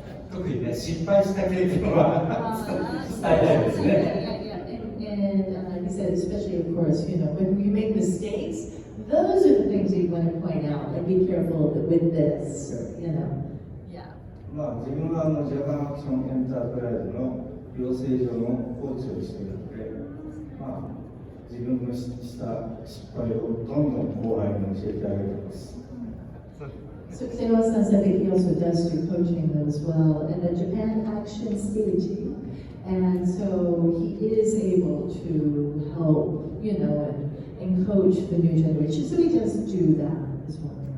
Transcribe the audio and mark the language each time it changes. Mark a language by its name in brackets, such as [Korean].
[Japanese] 特にね、失敗した経験は伝えたいですね。 [English] And he said, especially, of course, you know, when you make mistakes, those are the things you want to point out. Like, be careful with this, or, you know. Yeah. [Japanese] まあ自分はジャパンアクションエンタープライズの養成所のコーチをしているので、まあ自分のした失敗をどんどん後輩に教えてあげてます。 [English] So Kitagawa-san said that he also does do coaching though as well, and the Japan Action Stage, and so he is able to help, you know, and coach the new generation. So he does do that as well.